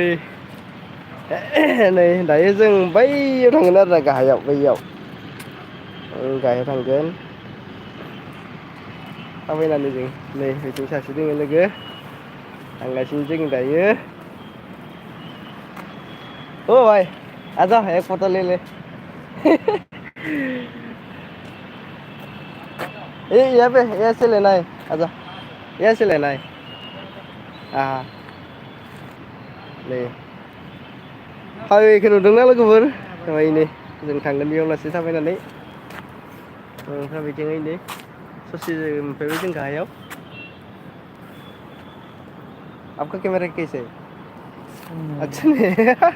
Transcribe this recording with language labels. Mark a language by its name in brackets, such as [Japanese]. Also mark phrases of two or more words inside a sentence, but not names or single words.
[Bodo] नै दायो जों बैयाव थांगोन आरोना गाहायाव बैयाव गाहायाव थांगोन थाबायनानै जों नै बिथिं सासे दोङो लोगो थांगासिनो जों दायो [Hindi] ओ भाई आजा एक फोटो ले ले यहाँ पे ऐसे लेना है आजा ऐसे लेना है हाँ [Bodo] नै हाइवेखौ नुदोंना लोगोफोर नै जों थांगोन बेयाव लासै थाबायनानै ओमफ्राय बिथिंहाय नै ससे मोनफैबाय जों गाहायाव [Hindi] आपका कैमरा कैसे है अच्छा नहीं